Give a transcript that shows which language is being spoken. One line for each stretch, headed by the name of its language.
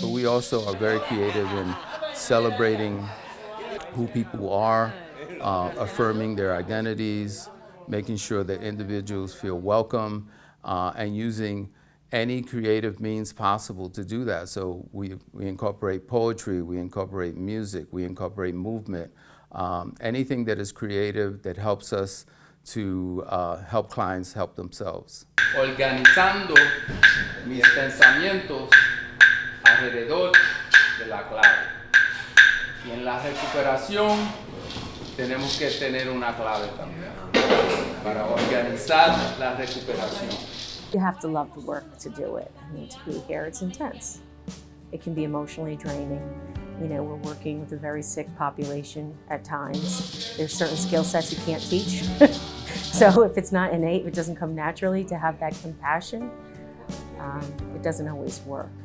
English: But we also are very creative in celebrating who people are, affirming their identities, making sure that individuals feel welcome, and using any creative means possible to do that. So we incorporate poetry, we incorporate music, we incorporate movement, anything that is creative that helps us to help clients help themselves.
Spanish: Organizando mis pensamientos alrededor de la clave. Y en la recuperación tenemos que tener una clave también para organizar la recuperación.
English: You have to love the work to do it. I mean, to be here, it's intense. It can be emotionally draining. You know, we're working with a very sick population at times. There's certain skill sets you can't teach. So if it's not innate, if it doesn't come naturally to have that compassion, it doesn't always work.